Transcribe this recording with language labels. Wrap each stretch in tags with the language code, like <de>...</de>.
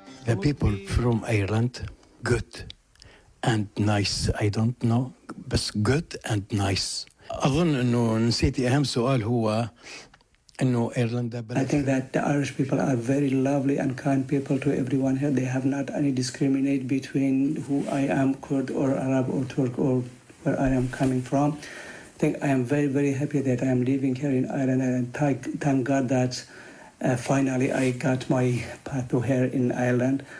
<en>The people from Ireland, good and nice. I don't know, but good and nice.</en> <ar>أظن إنه نسيتي أهم سؤال هو إنه إيرلندا بلد.</ar> <en>I think that the Irish people are very lovely and kind people to everyone here. They have not any discriminate between who I am, Kurd or Arab or Turk or where I am coming from. I think I am very, very happy that I am living here in Ireland, and thank God that finally I got my path to here in Ireland.</en>